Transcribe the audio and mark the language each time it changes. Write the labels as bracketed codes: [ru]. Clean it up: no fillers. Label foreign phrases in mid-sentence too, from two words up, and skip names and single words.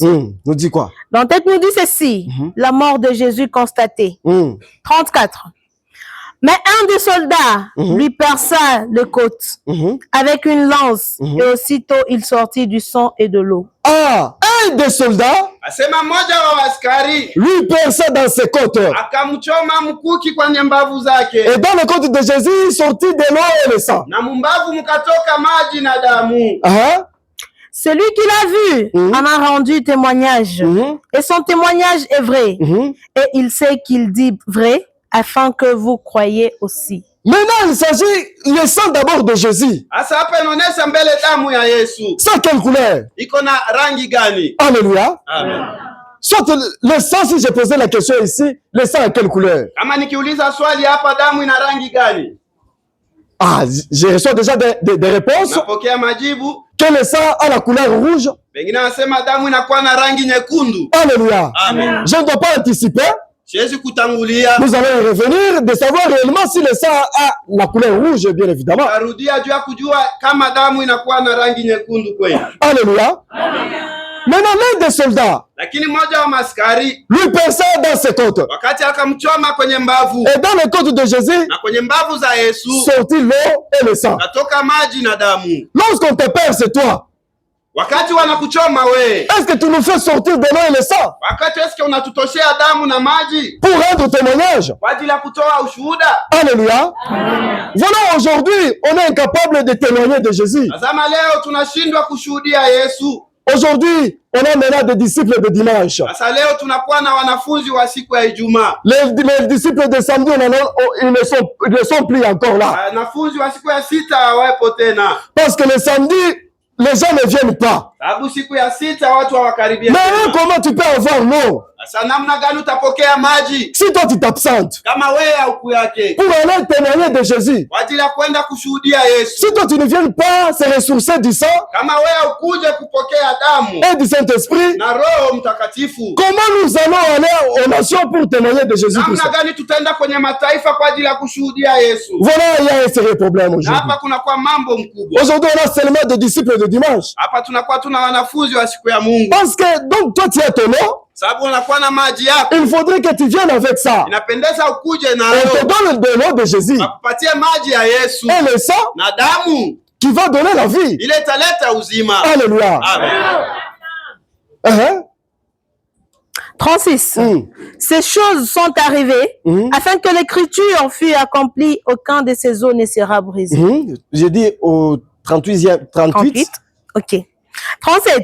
[fr] Nous dit quoi? Dans le texte nous dit ceci, la mort de Jésus constatée. 34. Mais un des soldats lui perça le côte avec une lance et aussitôt il sortit du sang et de l'eau. Ah, un des soldats [sw] Asema mmoja wa askari [fr] lui perça dans ses côtes. [sw] akamchoma mkuki kwenye mbavu zake, [fr] Et dans le côte de Jésus, sortit de l'eau et le sang. [sw] na mumbavu mkatoka maji na damu. Ah, [fr] Celui qui l'a vu en a rendu témoignage. Et son témoignage est vrai. Et il sait qu'il dit vrai afin que vous croyiez aussi. maintenant, il s'agit le sang d'abord de Jésus. [sw] Asa hapa inaonyesha mbele damu ya Yesu [fr] Sans quelle couleur? [sw] iko na rangi gani? [fr] Alléluia. Amen. Soit le sang, si j'ai posé la question ici, le sang a quelle couleur? [sw] Kama nikiuliza swali hapa, damu ina rangi gani? [fr] Ah, je reçois déjà des réponses. [sw] Napokea majibu. [fr] Que le sang a la couleur rouge. [sw] Wengine wanasema damu inakuwa na rangi nyekundu. [fr] Alléluia. Amen. Je ne dois pas anticiper. [sw] Siwezi kutangulia. [fr] Nous allons y revenir de savoir réellement si le sang a la couleur rouge, bien évidemment. [sw] Tarudia juu ya kujua kama damu inakuwa na rangi nyekundu kweli. [fr] Alléluia. Maintenant, l'un des soldats [sw] Lakini mmoja wa maskari [fr] lui perça dans ses côtes. [sw] wakati akamchoma kwenye mbavu, [fr] Et dans les côtes de Jésus, [sw] na kwenye mbavu za Yesu [fr] sortit l'eau et le sang. [sw] natoka maji na damu. [fr] Lorsqu'on te perce, toi, [sw] Wakati wanakuchoma we, [fr] est-ce que tu nous fais sortir de l'eau et le sang [sw] wakati eske unatutoshea damu na maji [fr] pour rendre témoignage? [sw] kwa ajili ya kutoa ushuhuda? [fr] Alléluia. Voilà, aujourd'hui, on est incapable de témoigner de Jésus. [sw] Tazama leo tunashindwa kushuhudia Yesu. [fr] Aujourd'hui, on a maintenant des disciples de dimanche. [sw] Sasa leo tunakuwa na wanafunzi wa siku ya Ijumaa. [fr] Les disciples de samedi, ils ne sont plus encore là. [sw] Wanafunzi wa siku ya sita hawapo tena. [fr] Parce que le samedi, les gens ne viennent pas. [sw] Sababu siku ya sita watu hawakaribia [fr] Mais [sw] tena. [fr] comment tu peux avoir l'eau [sw] Sasa namna gani utapokea maji [fr] si toi tu t'absentes [sw] kama wewe hauku yake [fr] pour aller témoigner de Jésus? [sw] kwa ajili ya kwenda kushuhudia Yesu? [fr] Si toi tu ne viens pas se ressourcer du sang [sw] Kama wewe haukuje kupokea damu [fr] et du Saint-Esprit, [sw] na Roho Mtakatifu, [fr] comment nous allons aller aux nations pour témoigner de Jésus-Christ? [sw] namna gani tutaenda kwenye mataifa kwa ajili ya kushuhudia Yesu? [fr] Voilà, il y a un sérieux problème [sw] Na [fr] aujourd'hui. [sw] hapa kunakuwa mambo mkubwa. [fr] Aujourd'hui, on a seulement des disciples de dimanche. [sw] Hapa tunakuwa tuna wanafunzi wa siku ya Mungu. [fr] Parce que, donc, toi, tu as ton nom, [sw] Sababu unakuwa na maji yako. [fr] il faudrait que tu viennes avec ça. [sw] Inapendeza ukuje na [fr] On te donne le nom de Jésus [sw] akupatie maji ya Yesu [fr] et le sang [sw] na damu [fr] qui va donner la vie. [sw] ile italeta uzima. [fr] Alléluia. Amen. 36. Ces choses sont arrivées afin que l'écriture fût accomplie, aucun de ces eaux ne sera brisé. J'ai dit au 38. 38. Ok. 37.